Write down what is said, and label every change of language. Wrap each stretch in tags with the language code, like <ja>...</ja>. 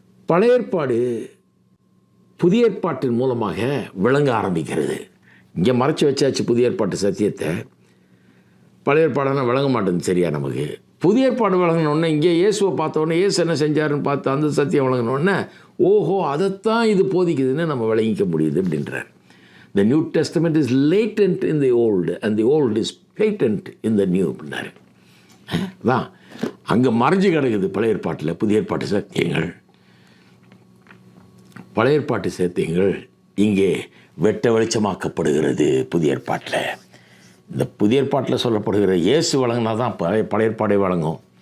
<ta>பழைய ஏற்பாடு புதிய ஏற்பாட்டின் மூலமாக விளங்க ஆரம்பிக்கிறது. இங்கே மறைச்சி வச்சாச்சு புதிய ஏற்பாட்டு சத்தியத்தை. பழைய ஏற்பாடுனா விளங்க மாட்டேங்குது சரியா நமக்கு. புதிய ஏற்பாடு விளங்கினோடனே இங்கே இயேசுவை பார்த்தோன்னே, இயேசு என்ன செஞ்சாருன்னு பார்த்து அந்த சத்தியம் விளங்கினோடனே, ஓஹோ அதைத்தான் இது போதிக்குதுன்னு நம்ம விளங்கிக்க முடியுது அப்படின்றார்.</ta> <en>The New Testament is latent in the old and the old is patent in the new</en> <ta>அப்படின்னாரு. அதான் அங்கே மறைஞ்சு கிடக்குது பழைய ஏற்பாட்டில் புதிய ஏற்பாட்டு சத்தியங்கள். பழைய ஏற்பாட்டு சத்தியங்கள் இங்கே வெட்ட வெளிச்சமாக்கப்படுகிறது புதிய ஏற்பாட்டில். இந்த புதிய ஏற்பாட்டில் சொல்லப்படுகிற இயேசு வழங்கினா தான் பழைய ஏற்பாடை வழங்கும்.</ta>